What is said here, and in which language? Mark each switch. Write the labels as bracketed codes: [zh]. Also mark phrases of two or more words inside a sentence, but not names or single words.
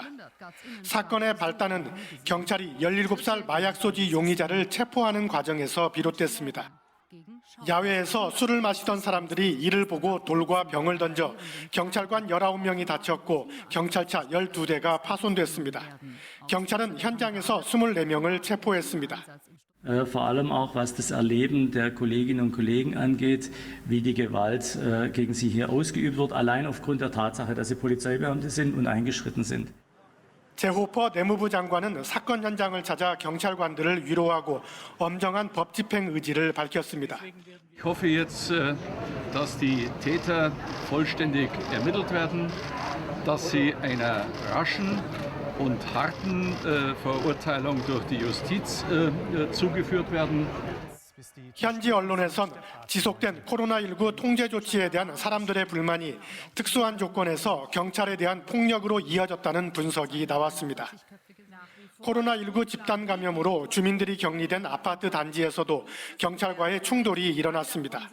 [ko] 사건의 발단은 경찰이 17살 마약 소지 용의자를 체포하는 과정에서 비롯됐습니다. 야외에서 술을 마시던 사람들이 이를 보고 돌과 병을 던져 경찰관 19명이 다쳤고 경찰차 12대가 파손됐습니다. 경찰은 현장에서 24명을 체포했습니다. [de] Vor allem auch was das Erleben der Kolleginnen und Kollegen angeht, wie die Gewalt gegen sie hier ausgeübt wird, allein aufgrund der Tatsache, dass sie Polizeibeamte sind und eingeschritten sind. [ko] 제호퍼 내무부 장관은 사건 현장을 찾아 경찰관들을 위로하고 엄정한 법 집행 의지를 밝혔습니다. [de] Ich hoffe jetzt, dass die Täter vollständig ermittelt werden, dass sie einer raschen und harten Verurteilung durch die Justiz zugeführt werden. [ko] 현지 언론에선 지속된 코로나19 통제 조치에 대한 사람들의 불만이 특수한 조건에서 경찰에 대한 폭력으로 이어졌다는 분석이 나왔습니다. 코로나19 집단 감염으로 주민들이 격리된 아파트 단지에서도 경찰과의 충돌이 일어났습니다.